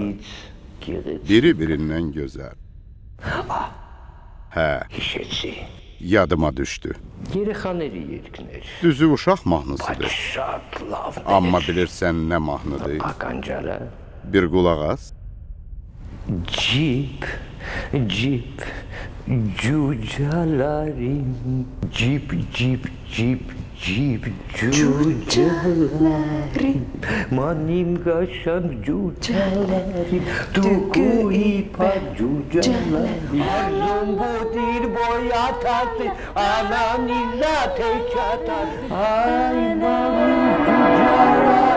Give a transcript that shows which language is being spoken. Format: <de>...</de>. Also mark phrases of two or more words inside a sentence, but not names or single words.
<az>Biri-birindən gözəl. Hə, yadıma düşdü. Düzü uşaq mahnısıdır. Amma bilirsən nə mahnıdır? Bir qulaq as. Cip, cip, cücələrim, cip, cip, cip, cip, cücələrim, manim qaşan cücələrim, tuğu ipa cücələrim, arzum budir boyatası, ananıza teç atar, ay manim cücələrim.</az>